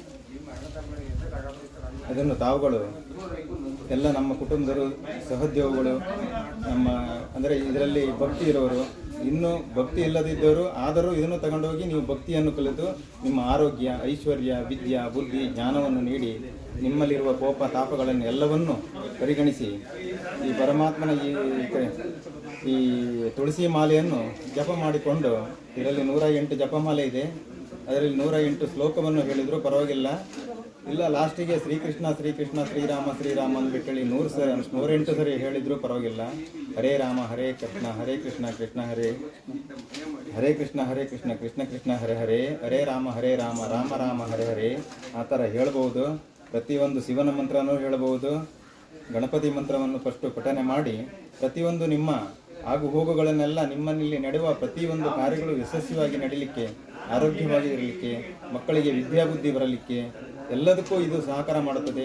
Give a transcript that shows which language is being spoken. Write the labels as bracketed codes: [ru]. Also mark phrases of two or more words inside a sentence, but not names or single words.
[kn] ಅದನ್ನು ತಾವುಗಳು ಎಲ್ಲ ನಮ್ಮ ಕುಟುಂಬದರು ಸಹೋದ್ಯೋಗಿಗಳು ನಮ್ಮ ಅಂದರೆ ಇದರಲ್ಲಿ ಭಕ್ತಿ ಇರೋರು, ಇನ್ನೂ ಭಕ್ತಿ ಇಲ್ಲದಿದ್ದವರು ಆದರೂ ಇದನ್ನು ತಗೊಂಡೋಗಿ ನೀವು ಭಕ್ತಿಯನ್ನು ಕಲಿತು ನಿಮ್ಮ ಆರೋಗ್ಯ, ಐಶ್ವರ್ಯ, ವಿದ್ಯಾ, ಬುದ್ಧಿ, ಜ್ಞಾನವನ್ನು ನೀಡಿ ನಿಮ್ಮಲ್ಲಿರುವ ಕೋಪ ತಾಪಗಳನ್ನು ಎಲ್ಲವನ್ನೂ ಪರಿಗಣಿಸಿ ಈ ಪರಮಾತ್ಮನ ಈ ತುಳಸಿ ಮಾಲೆಯನ್ನು ಜಪ ಮಾಡಿಕೊಂಡು, ಇದರಲ್ಲಿ 108 ಜಪಮಾಲೆ ಇದೆ, ಅದರಲ್ಲಿ 108 ಶ್ಲೋಕವನ್ನು ಹೇಳಿದರೂ ಪರವಾಗಿಲ್ಲ, ಇಲ್ಲ ಲಾಸ್ಟಿಗೆ ಶ್ರೀಕೃಷ್ಣ ಶ್ರೀಕೃಷ್ಣ ಶ್ರೀರಾಮ ಶ್ರೀರಾಮ ಅಂದ್ಬಿಟ್ಟೇಳಿ 108 ಸರಿ ಹೇಳಿದರೂ ಪರವಾಗಿಲ್ಲ. [sa] ಹರೇ ರಾಮ ಹರೇ ಕೃಷ್ಣ ಹರೇ ಕೃಷ್ಣ ಕೃಷ್ಣ ಹರೇ ಹರೇ ಕೃಷ್ಣ ಹರೇ ಕೃಷ್ಣ ಕೃಷ್ಣ ಕೃಷ್ಣ ಹರೇ ಹರೇ ಹರೇ ರಾಮ ರಾಮ ರಾಮ ಹರೇ ಹರೇ [kn] ಆ ಥರ ಹೇಳ್ಬೋದು. ಪ್ರತಿಯೊಂದು ಶಿವನ ಮಂತ್ರನೂ ಹೇಳ್ಬೋದು. ಗಣಪತಿ ಮಂತ್ರವನ್ನು ಫಸ್ಟು ಪಠನೆ ಮಾಡಿ ಪ್ರತಿಯೊಂದು ನಿಮ್ಮ ಆಗು ಹೋಗುಗಳನ್ನೆಲ್ಲ ನಿಮ್ಮಲ್ಲಿ ನಡೆಯುವ ಪ್ರತಿಯೊಂದು ಕಾರ್ಯಗಳು ಯಶಸ್ವಿಯಾಗಿ ನಡೀಲಿಕ್ಕೆ, ಆರೋಗ್ಯವಾಗಿ ಇರಲಿಕ್ಕೆ, ಮಕ್ಕಳಿಗೆ ವಿದ್ಯಾಬುದ್ಧಿ ಬರಲಿಕ್ಕೆ ಎಲ್ಲದಕ್ಕೂ ಇದು ಸಹಕಾರ ಮಾಡುತ್ತದೆ.